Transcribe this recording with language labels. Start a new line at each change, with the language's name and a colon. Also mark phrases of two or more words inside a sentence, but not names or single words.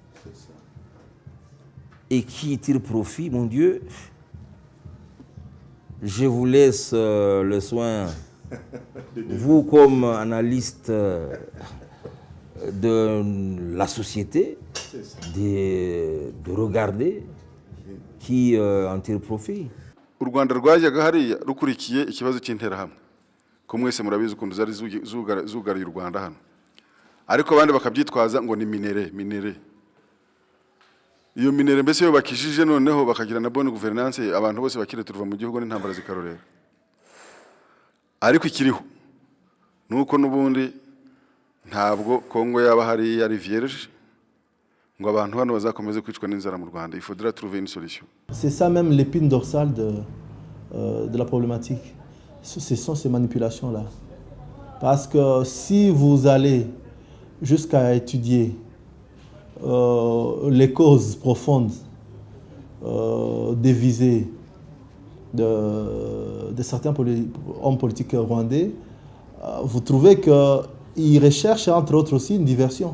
French: Et qui tire profit, mon Dieu, je vous laisse le soin, vous comme analyste de la société, de regarder qui en tire profit.
Kinyarwanda: U Rwanda rwajyaga hariya rukurikiye ikibazo cy'interahamwe ko mwese murabizi ukuntu zari zugariye u Rwanda hano, ariko abandi bakabyitwaza ngo ni minere. Iyo minere mbese yo bakishije noneho bakagira na
French: bonne gouvernance,
Kinyarwanda: abantu bose bakire turuva mu gihugu n'intambara zikarorera. Ariko ikiriho nuko n'ubundi ntabwo Kongo yaba hari yari vierge ngo abantu hano bazakomeze kwicwa n'inzara mu Rwanda.
French: Il faudra trouver une solution. C'est ça même l'épine dorsale de la problématique. Ce sont ces manipulations-là. Parce que si vous allez jusqu'à étudier les causes profondes des visées de certains hommes politiques rwandais, vous trouvez qu'ils recherchent entre autres aussi une diversion.